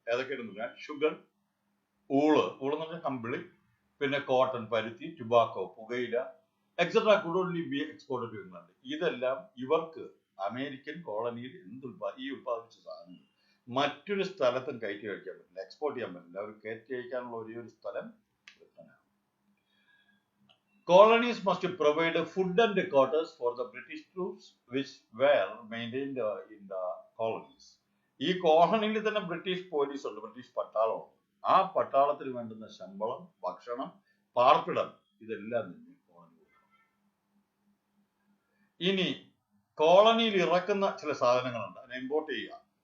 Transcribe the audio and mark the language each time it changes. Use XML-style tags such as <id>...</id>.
<ml>ഏതൊക്കെയാണെന്ന് പറഞ്ഞാൽ ഷുഗർ, ഊള് എന്ന് പറഞ്ഞാൽ കമ്പിളി, പിന്നെ കോട്ടൺ, പരുത്തി, ടുബാക്കോ, പുകയില,</ml> <en>Etcetera could only be exported to England.</en> <ml>ഇതെല്ലാം ഇവർക്ക് അമേരിക്കൻ കോളനിയിൽ ഈ ഉത്പാദിപ്പിച്ച സാധനങ്ങൾ മറ്റൊരു സ്ഥലത്തും കയറ്റി കഴിക്കാൻ പറ്റില്ല, എക്സ്പോർട്ട് ചെയ്യാൻ പറ്റില്ല. അവർ കയറ്റി അയക്കാനുള്ള ഒരേ ഒരു സ്ഥലം ബ്രിട്ടനാണ്.</ml> <en>Colonies must provide food and quarters for the British troops which were maintained in the colonies.</en> <ml>ഈ കോളനിയിൽ തന്നെ ബ്രിട്ടീഷ് പോലീസ് ഉണ്ട്, ബ്രിട്ടീഷ് പട്ടാളമുണ്ട്. ആ പട്ടാളത്തിന് വേണ്ടുന്ന ശമ്പളം, ഭക്ഷണം, പാർപ്പിടം ഇതെല്ലാം തന്നെ കോളനി കൊടുക്കണം. ഇനി കോളനിയിൽ ഇറക്കുന്ന ചില സാധനങ്ങളുണ്ട്, അതിനെ ഇമ്പോർട്ട് ചെയ്യുക.</ml>